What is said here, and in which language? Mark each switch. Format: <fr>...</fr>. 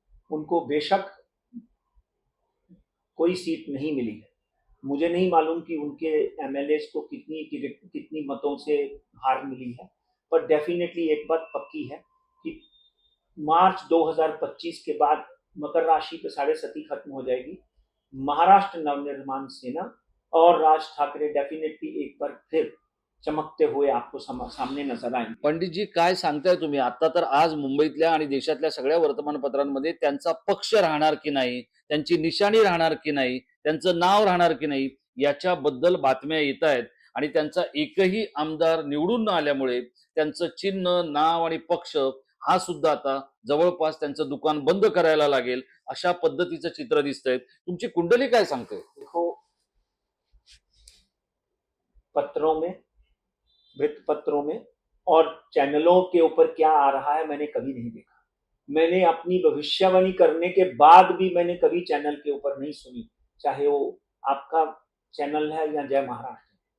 <hi>उनको बेशक कोई सीट नहीं मिली है, मुझे नहीं मालूम कि उनके एमएलएस को कितनी मतों से हार मिली है, पर डेफिनेटली एक बात पक्की है कि मार्च 2025 के बाद मकर राशि पे साढ़े सती खत्म हो जाएगी। महाराष्ट्र नवनिर्माण सेना और राज ठाकरे डेफिनेटली एक बार फिर चमकते हुए आपको सामने नजर आएंगे।</hi> <mr>पंडितजी काय सांगताय तुम्ही? आता तर आज मुंबईतल्या आणि देशातल्या सगळ्या वर्तमानपत्रांमध्ये त्यांचा पक्ष राहणार की नाही, त्यांची निशाणी राहणार की नाही, त्यांचं नाव राहणार की नाही, याच्याबद्दल बातम्या येत आहेत. आणि त्यांचा एकही आमदार निवडून न आल्यामुळे त्यांचं चिन्ह, नाव आणि पक्ष हा सुद्धा आता जवळपास त्यांचं दुकान बंद करायला लागेल, अशा पद्धतीचं चित्र दिसतंय. तुमची कुंडली काय सांगते?</mr> <hi>देखो, पत्रों में, वृत्त पत्रों में और चैनलों के ऊपर क्या आ रहा है मैंने कभी नहीं देखा। मैंने अपनी भविष्यवाणी करने के बाद भी मैंने कभी चैनल के ऊपर नहीं सुनी, चाहे वो आपका चैनल है या जय महाराष्ट्र।</hi>